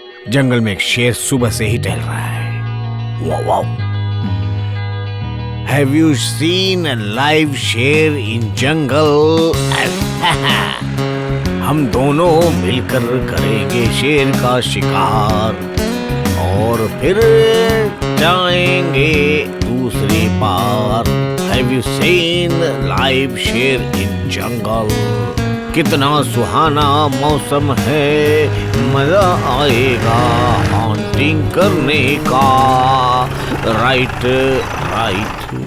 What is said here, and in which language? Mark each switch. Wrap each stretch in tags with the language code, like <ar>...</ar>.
<hi>जंगल में एक शेर सुबह से ही टहल रहा है। Wow wow.</hi> <en>Have you seen a live sher in jungle?</en> <hi>हम दोनों मिलकर करेंगे शेर का शिकार और फिर जाएंगे दूसरी पार।</hi> <en>Have you seen live sher in jungle?</en> <hi>कितना सुहाना मौसम है, मजा आएगा हंटिंग करने का।</hi> <en>Right right.</en>